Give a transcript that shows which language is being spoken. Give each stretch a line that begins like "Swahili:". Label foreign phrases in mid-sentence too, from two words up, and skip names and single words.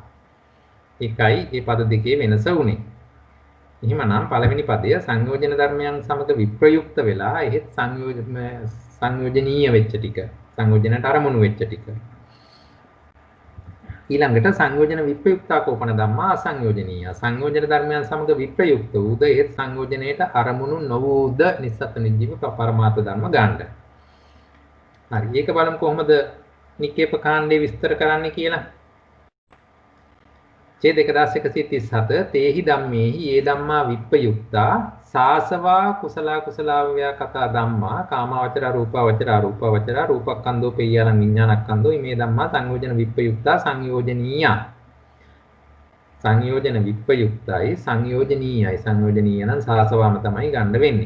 Sinhala: ඒකයි මේ පද දෙකේ වෙනස උනේ. එහෙමනම් පළවෙනි පදය සංයෝජන ධර්මයන් සමග විප්‍රයුක්ත වෙලා එහෙත් සංයෝජනීය වෙච්ච ටික සංයෝජනට අරමුණු වෙච්ච ටික.
Pali: ඊළඟට සංයෝජන විප්‍රයුක්තා කෝපන ධම්මා අසංයෝජනීය.
Sinhala: සංයෝජන ධර්මයන් සමග විප්‍රයුක්ත වූද ඒත් සංයෝජනයට අරමුණු නොවූද නිස්සත් නිජීව පරමාර්ථ ධර්ම ගන්න. හරි. ඒක බලමු කොහොමද නිකේප කාණ්ඩේ විස්තර කරන්නේ කියලා.
Pali: චේ 2137 තේහි ධම්මේහි ඒ ධම්මා විප්පයුක්තා සාසවා කුසලා කතා ධම්මා කාමවචර රූපවචර අරූපවචර රූපක්ඛන්தோ පෙය්‍යාලං විඥානක්ඛන්தோ මේ ධම්මා සංයෝජන විප්පයුක්තා සංයෝජනීය
Sinhala: සංයෝජන විප්පයුක්තයි සංයෝජනීයයි සංයෝජනීය නම් සාසවාම තමයි ගන්න වෙන්නේ.